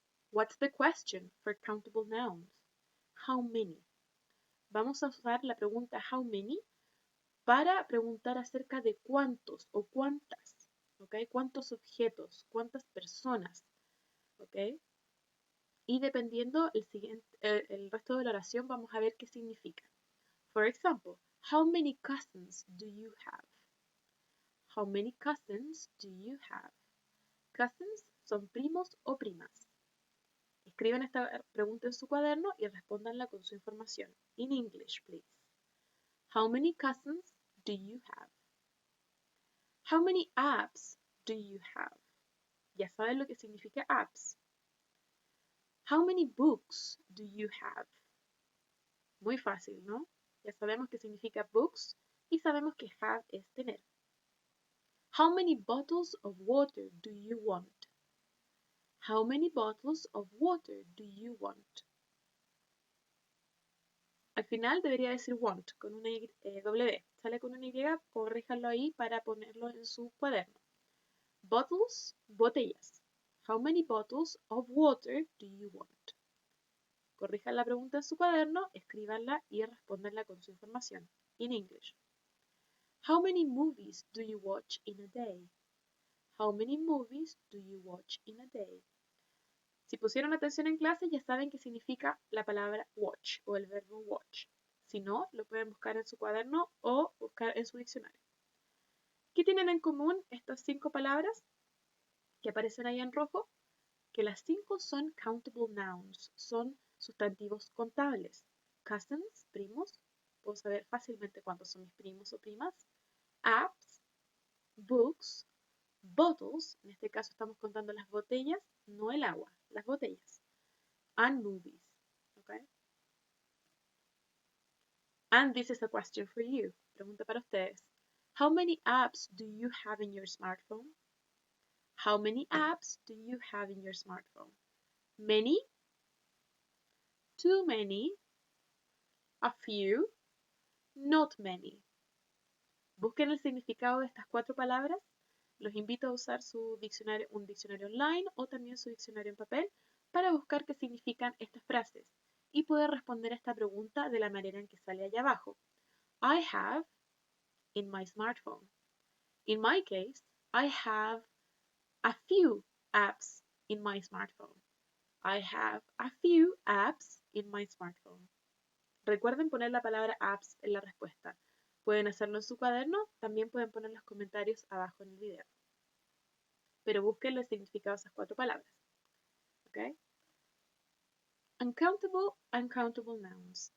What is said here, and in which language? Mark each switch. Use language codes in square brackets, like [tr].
[en] What's the question for countable nouns? How many? [es] Vamos a usar la pregunta how many para preguntar acerca de cuántos o cuántas, ¿ok? Cuántos objetos, cuántas personas, ¿ok? Y dependiendo el resto de la oración vamos a ver qué significa. [en] For example, how many cousins do you have? How many cousins do you have? [es] Cousins son primos o primas. Escriban esta pregunta en su cuaderno y respóndanla con su información. [en] In English, please. How many cousins do you have? How many apps do you have? [es] Ya saben lo que significa apps. [en] How many books do you have? [es] Muy fácil, ¿no? Ya sabemos qué significa books y sabemos que have es tener. [en] How many bottles of water do you want? How many bottles of water do you want? [es] Al final debería decir want con una W. Sale con una Y, corríjanlo ahí para ponerlo en su cuaderno. Bottles, botellas. [en] How many bottles of water do you want? [es] Corrijan la pregunta en su cuaderno, escríbanla y respóndanla con su información. [en] In English. How many movies do you watch in a day? How many movies do you watch in a day? [es] Si pusieron atención en clase ya saben qué significa la palabra watch o el verbo watch. Si no, lo pueden buscar en su cuaderno o buscar en su diccionario. ¿Qué tienen en común estas 5 palabras que aparecen ahí en rojo? Que las 5 son countable nouns, son sustantivos contables. Cousins, primos, puedo saber fácilmente cuántos son mis primos o primas. Apps, books, bottles, en este caso estamos contando las botellas, no el agua, las botellas. [en] And movies, okay? And this is a question for you. [es] Pregunta para ustedes. [en] How many apps do you have in your smartphone? How many apps do you have in your smartphone? Many? Too many? A few? Not many. [es] Busquen el significado de estas 4 palabras. Los invito a usar su diccionario, un diccionario online o también su diccionario en papel para buscar qué significan estas frases y poder responder a esta pregunta de la manera en que sale allá abajo. [en] I have in my smartphone. In my case, I have a few apps in my smartphone. I have a few apps in my smartphone. [es] Recuerden poner la palabra apps en la respuesta. Pueden hacerlo en su cuaderno, también pueden poner los comentarios abajo en el video. Pero busquen el significado de esas 4 palabras. ¿Ok? Uncountable nouns.